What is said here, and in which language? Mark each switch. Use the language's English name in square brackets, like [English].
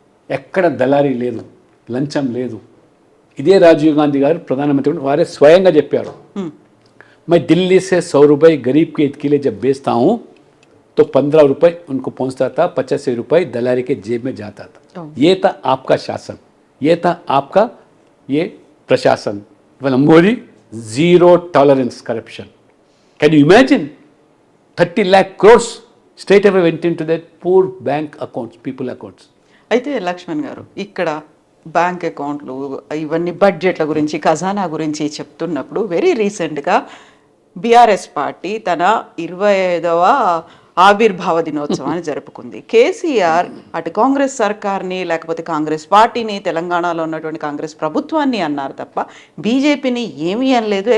[Telugu] ఎక్కడ దళారీ లేదు, లంచం లేదు. ఇదే రాజీవ్ గాంధీ గారు ప్రధానమంత్రి వారే స్వయంగా చెప్పారు, [Hindi] मैं दिल्ली से 100 रुपये गरीब के हित के लिए जब बेचता हूँ तो 15 रुपये उनको पहुँचता था, 85 रुपये दलारी के जेब में जाता था. ये था आपका शासन, ये था आपका ये प्रशासन. [English] Modi zero tolerance corruption. Can you imagine? 30 lakh crores straight away went into that poor bank accounts, people accounts. [Telugu] అయితే లక్ష్మణ్ గారు, ఇక్కడ బ్యాంక్ అకౌంట్లు ఇవన్నీ బడ్జెట్ల గురించి, ఖజానా గురించి చెప్తున్నప్పుడు వెరీ రీసెంట్గా బీఆర్ఎస్ పార్టీ తన 25వ ఆవిర్భావ దినోత్సవాన్ని జరుపుకుంది. కేసీఆర్ అటు కాంగ్రెస్ సర్కార్ని లేకపోతే కాంగ్రెస్ పార్టీని, తెలంగాణలో ఉన్నటువంటి కాంగ్రెస్ ప్రభుత్వాన్ని అన్నారు తప్ప బీజేపీని ఏమీ అనలేదు.